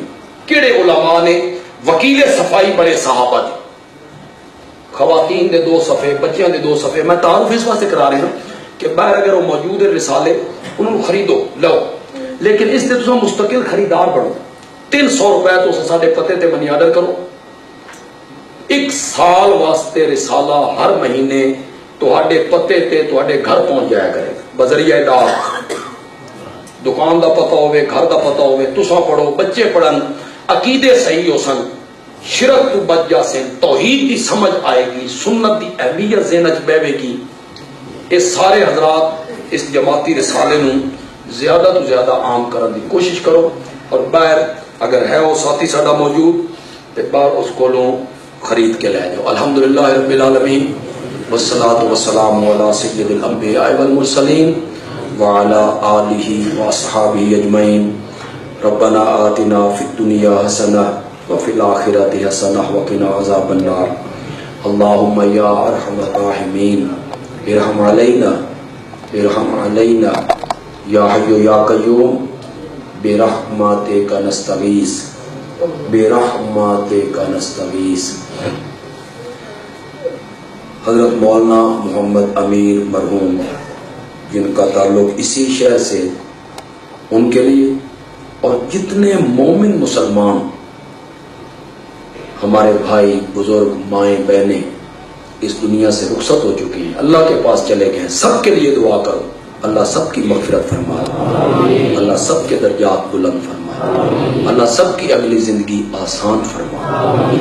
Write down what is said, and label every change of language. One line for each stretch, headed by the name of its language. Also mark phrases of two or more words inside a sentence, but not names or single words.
Punjabi: کڑے علماء نے وکیل صفائی بڑے صحابہ دی، خواتین دے 2 صفحے، بچیاں دے 2 صفحے۔ میں تعارف اس واسطے کرا رہا ہوں کہ باہر اگر وہ موجود ہے رسالے انہوں خریدو لو، لیکن اس دے تو مستقل خریدار بڑھو۔ 300 روپے تو ساڈے پتے تے منی آرڈر کرو، 1 سال واسطے رسالہ ہر مہینے تہاڈے پتے تے تہاڈے گھر پہنچ جایا کرے، بذریعہ ڈاک۔ دکان دا پتہ ہوئے، گھر دا پتہ ہوئے، تساں پڑھو، بچے پڑھن، عقیدے صحیح ہو سن، شرک تو بچ جا سن، توحید دی سمجھ آئے گی، سنت دی اہمیت ذہن وچ بیٹھے گی۔ اس سارے حضرات اس جماعتی رسالے نو زیادہ تو زیادہ عام کرن دی کوشش کرو، اور باہر اگر ہے وہ ساتھی ساڈا موجود تے باہر اس کولوں خرید کے لے جاؤ۔
Arabic: الحمدللہ رب العالمین، والصلاة والسلام علی سید الانبیاء والمرسلین وعلی آلہ واصحابہ اجمعین۔ ربنا آتنا فی الدنیا حسنہ وفی الآخرۃ حسنہ وقنا عذاب النار۔ اللہم یا ارحم الراحمین ارحم علینا ارحم علینا یا حی یا قیوم برحمتک نستغیث برحمتک نستغیث۔
Urdu: حضرت مولانا محمد امیر مرحوم جن کا تعلق اسی شہر سے، ان کے لیے اور جتنے مومن مسلمان ہمارے بھائی بزرگ مائیں بہنیں اس دنیا سے رخصت ہو چکی ہیں، اللہ کے پاس چلے گئے ہیں، سب کے لیے دعا کرو اللہ سب کی مغفرت فرمائے، اللہ سب کے درجات بلند فرمائے، اللہ سب کی اگلی زندگی آسان فرمائے۔